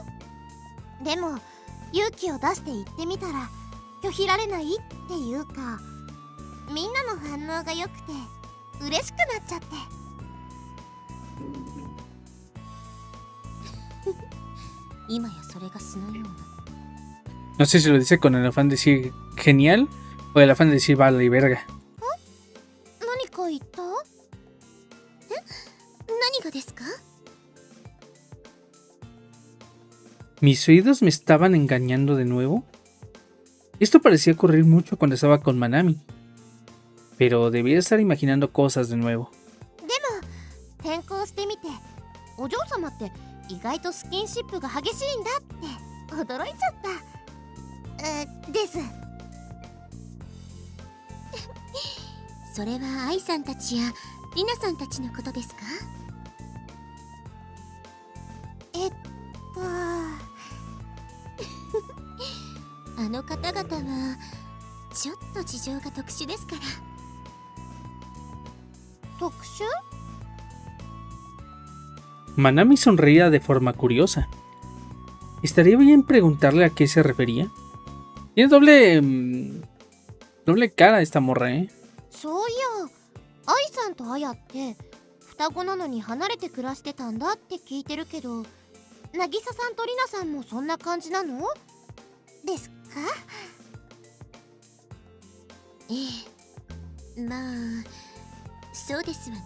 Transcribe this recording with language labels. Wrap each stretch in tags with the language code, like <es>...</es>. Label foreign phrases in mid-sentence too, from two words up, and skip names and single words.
<ja>でも勇気を出して言ってみたら拒否られないっていうか、みんなの反応が良くて嬉しくなっちゃって。今やそれが素のような。</ja> <es>No sé si lo dice con el afán de decir genial o el afán de decir vale y verga.</es> <ja>何か言った？何がですか？</ja> <es>¿Mis oídos me estaban engañando de nuevo? Esto parecía ocurrir mucho cuando estaba con Manami, pero debía estar imaginando cosas de nuevo.</es> <ja>転校してみて、お嬢様って意外とスキンシップが激しいんだって驚いちゃった、です。それは愛さんたちやリナさんたちのことですか？あの方々はちょっと事情が特殊ですから。特殊？</ja> <es>Manami sonreía de forma curiosa. ¿Estaría bien preguntarle a qué se refería? Tiene doble cara esta morra, ¿eh?</es> <ja>そういや、愛さんとアヤって双子なのに離れて暮らしてたんだって聞いてるけど、渚さんとリナさんもそんな感じなのですか？まあそうですわね。</ja>